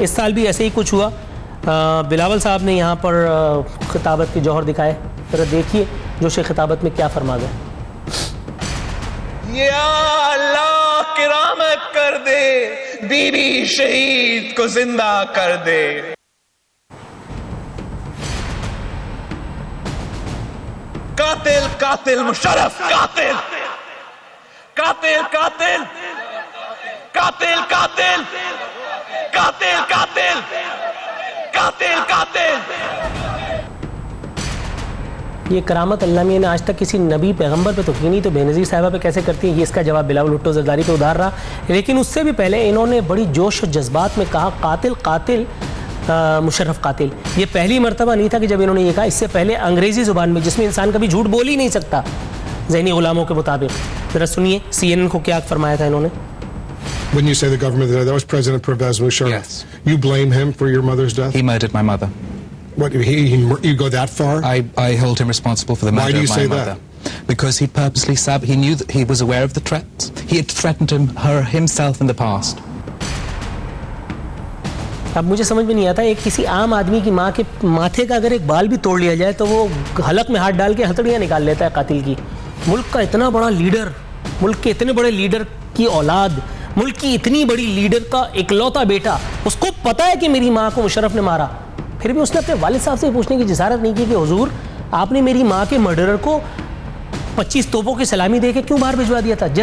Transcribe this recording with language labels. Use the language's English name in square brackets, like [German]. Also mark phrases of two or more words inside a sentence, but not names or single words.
[Urdu] اس سال بھی ایسے ہی کچھ ہوا. بلاول صاحب نے یہاں پر خطابت کے جوہر دکھائے، ذرا دیکھیے جوش خطابت میں کیا فرما گئے. یا اللہ کرامت کر دے، بی بی شہید کو زندہ کر دے. قاتل قاتل مشرف، قاتل قاتل قاتل قاتل قاتل قاتل قاتل قاتل قاتل. یہ کرامت اللہ میاں نے آج تک کسی نبی پیغمبر پہ تو کی نہیں، تو بینظیر صاحبہ پہ کیسے کرتی ہیں. یہ اس کا جواب بلاول بھٹو زرداری پہ ادھار رہا۔ لیکن اس سے بھی پہلے انہوں نے بڑی جوش اور جذبات میں کہا قاتل قاتل مشرف قاتل. یہ پہلی مرتبہ نہیں تھا کہ جب انہوں نے یہ کہا، اس سے پہلے انگریزی زبان میں جس میں انسان کبھی جھوٹ بول ہی نہیں سکتا ذہنی غلاموں کے مطابق. ذرا سنیے CNN کو کیا فرمایا تھا انہوں نے. [English] When you say the government, that was President Pervez Musharraf. Yes. You blame him for your mother's death? He murdered my mother. What, you go that far? I hold him responsible for the murder of my mother. Why do you say that? Because he purposely he knew that he was aware of the threats. He had threatened her himself in the past. [Urdu] اب مجھے سمجھ میں نہیں آتا، ایک کسی عام آدمی کی ماں کے ماتھے کا اگر ایک بال بھی توڑ لیا جائے تو وہ حلق میں ہاتھ ڈال کے ہتھڑیاں نکال لیتا ہے قاتل کی. ملک کا اتنا بڑا لیڈر، ملک کے اتنے بڑے لیڈر کی اولاد، ملک کی اتنی بڑی لیڈر کا اکلوتا بیٹا، اس کو پتہ ہے کہ میری ماں کو مشرف نے مارا، پھر بھی اس نے اپنے والد صاحب سے پوچھنے کی جسارت نہیں کی کہ حضور آپ نے میری ماں کے مرڈرر کو 25 توپوں کی سلامی دے کے کیوں باہر بھجوا دیا تھا.